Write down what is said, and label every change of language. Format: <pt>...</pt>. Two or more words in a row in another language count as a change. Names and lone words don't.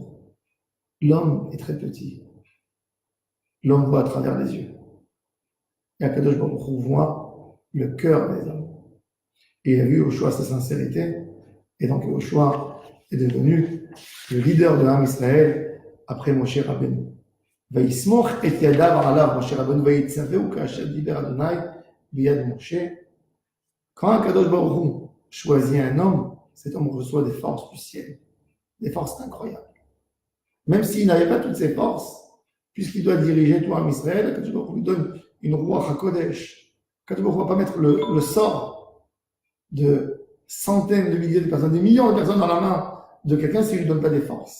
<fr>L'homme est très petit. L'homme voit à travers les yeux. Et</fr> <he>הקדוש ברוך הוא</he> <fr>voit le cœur des hommes. Et il a vu Yoshua sa sincérité. Et donc Yoshua est devenu le leader de l'</fr> <he>עם ישראל</he> <fr>après Moshe Rabbeinu.</fr> <he>ויסמוך את ידיו עליו, משה רבנו, ויצווהו כאשר דיבר אדוני ביד משה.</he> <fr>Quand</fr> <he>הקדוש ברוך הוא</he> <fr>choisit un homme, cet homme reçoit des forces du ciel, des forces incroyables. Même s'il n'avait pas toutes ces forces, puisqu'il doit diriger tout l'</fr> <he>עם ישראל, הקדוש ברוך הוא</he> <fr>lui donne une</fr> <he>רוח הקודש. הקדוש ברוך הוא</he> <fr>ne va pas mettre le sort de centaines de milliers de personnes, des millions de personnes dans la main de quelqu'un s'il ne lui donne pas des forces.</fr>